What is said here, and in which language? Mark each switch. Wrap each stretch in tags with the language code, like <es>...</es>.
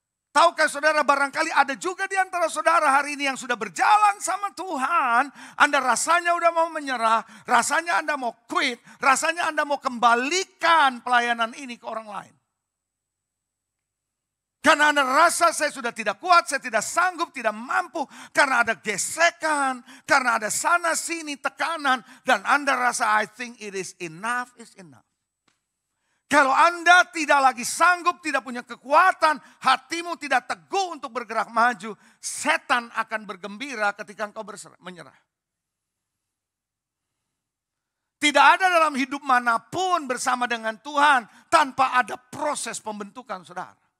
<id>Tahukah saudara, barangkali ada juga di antara saudara hari ini yang sudah berjalan sama Tuhan. Anda rasanya udah mau menyerah, rasanya Anda mau quit, rasanya Anda mau kembalikan pelayanan ini ke orang lain. Karena Anda rasa saya sudah tidak kuat, saya tidak sanggup, tidak mampu. Karena ada gesekan, karena ada sana sini tekanan. Dan Anda rasa</id> <en>I think it is enough is enough.</en> <id>Kalau Anda tidak lagi sanggup, tidak punya kekuatan, hatimu tidak teguh untuk bergerak maju, setan akan bergembira ketika engkau menyerah. Tidak ada dalam hidup manapun bersama dengan Tuhan tanpa ada proses pembentukan saudara.</id>